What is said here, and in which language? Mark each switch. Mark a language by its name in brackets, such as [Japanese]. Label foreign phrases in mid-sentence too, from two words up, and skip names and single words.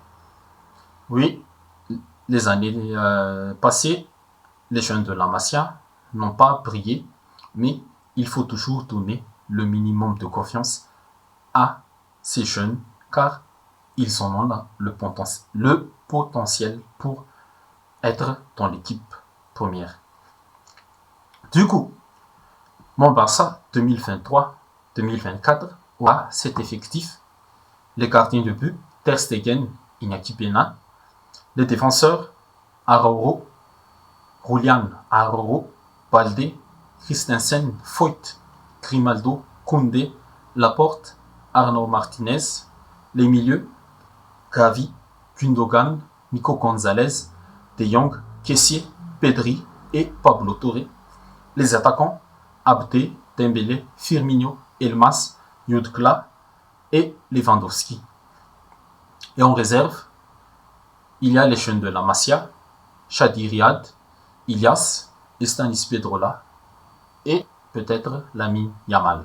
[French] Oui, les années passées, les jeunes de la Masia n'ont pas brillé, mais il faut toujours donner le minimum de confiance à ces jeunes, car ils en ont le potentiel pour être dans l'équipe première. Du coup, mon Barça 2023-2024 aura cet effectif: les gardiens de but, Ter Stegen, Iñaki Peña, les défenseurs, Araujo, Julián Araujo, Balde, Christensen, Foyth, Grimaldo, Koundé, Laporte, Arnau Martinez, les milieux, Gavi, Gundogan, Nico Gonzalez, De Jong, Kessié, Pedri et Pablo Torre, les attaquants, Abde, Dembélé, Firmino, Elmas, Yudkla et Lewandowski. Et en réserve, il y a les jeunes de la Masia, Chadi Riyad, Ilyas, Estanis Pedrola et peut-être Lamine Yamal.